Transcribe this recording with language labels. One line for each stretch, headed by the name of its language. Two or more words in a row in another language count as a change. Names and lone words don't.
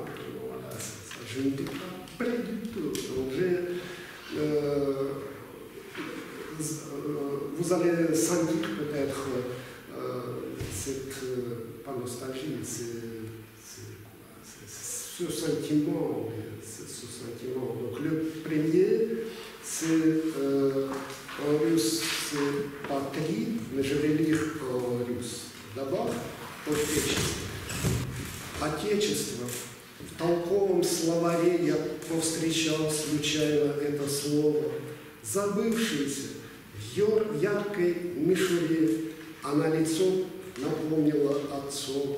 French: Voilà, ça, je n'étais pas prêt du tout. Donc, vous allez sentir peut-être cette pas nostalgie, ce sentiment. Donc le premier, c'est en russe, c'est patrie, mais je vais lire en russe. D'abord,
Russian: Отечество. В толковом словаре я повстречал случайно это слово, забывшееся в яркой мишуре, а на лицо напомнила отцов.